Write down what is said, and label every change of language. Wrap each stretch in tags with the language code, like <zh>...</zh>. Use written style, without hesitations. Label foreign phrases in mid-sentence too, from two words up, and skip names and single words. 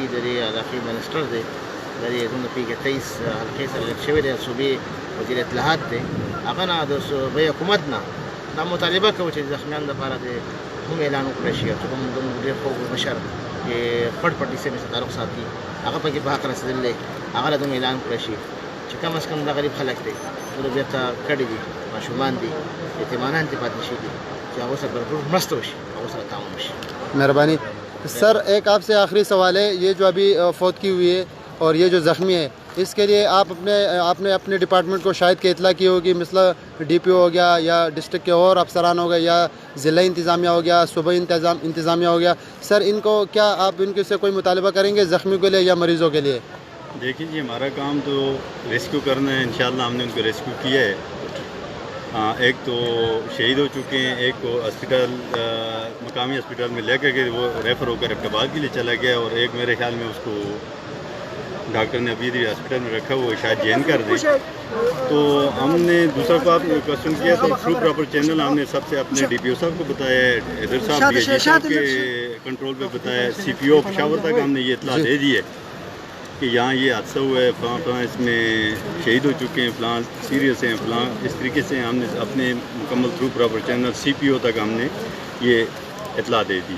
<ps>د دې علاقې منسټر دی د دې زموږ د پیګه 23 حلقې سره لږ شوی دی صوبې وزیر اطلاعات دی هغه نه د صوبایي حکومت نه دا مطالبه کوو چې د زخمیانو لپاره د هم اعلان وکړی شي او چې کوم زموږ ډېر خوږ مشر چې پټ پټ سیمې سره تعلق ساتي هغه پکې په حق رسېدلی اغه له اعلان کړی شي چې کم از کم د غریب خلک دی ټول بیرته کډې دي ماشومان دي یتیمانان دي پاتې شي دي چې هغه سره بھرپور مرسته وشي هغه سره تعاون وشي</ps> <ur>مهربانی سر ایک آپ سے آخری سوال ہے یہ جو ابھی فوت کی ہوئی ہے اور یہ جو زخمی ہے اس کے لیے آپ نے اپنے ڈپارٹمنٹ کو شاید کہ اطلاع کی ہوگی مثلا ڈی پی او ہو گیا یا ڈسٹرکٹ کے اور افسران ہو گئے یا ضلعی انتظامیہ ہو گیا صوبائی انتظامیہ ہو گیا سر ان کو کیا آپ ان سے کوئی مطالبہ کریں گے زخمیوں کے لیے یا مریضوں کے لیے دیکھیے جی ہمارا کام تو ریسکیو کرنا ہے انشاءاللہ ہم نے ان کو ریسکیو کیا ہے ایک تو شہید ہو چکے ہیں ایک کو ہاسپٹل مقامی ہاسپٹل میں لے کر کے وہ ریفر ہو کر ایبٹ آباد کے لیے چلا گیا اور ایک میرے خیال میں اس کو ڈاکٹر نے ابھی ہاسپٹل میں رکھا ہوا شاید جین کر دے تو ہم نے دوسرا کویسچن کیا تو</ur> <en>through proper channel</en> <ur>ہم نے سب سے اپنے DPO صاحب کو بتایا ادھر صاحب DIG صاحب کے کنٹرول پے بتایا CPO پشاور تک ہم نے یہ اطلاع دے دی ہے کہ یہاں یہ حادثہ ہوا ہے فلاں اس میں شہید ہو چکے ہیں فلاں سیریس ہیں فلاں اس طریقے سے ہم نے اپنے مکمل</ur> <en>through proper channel</en> <ur>CPO تک ہم نے یہ اطلاع دے دی.</ur>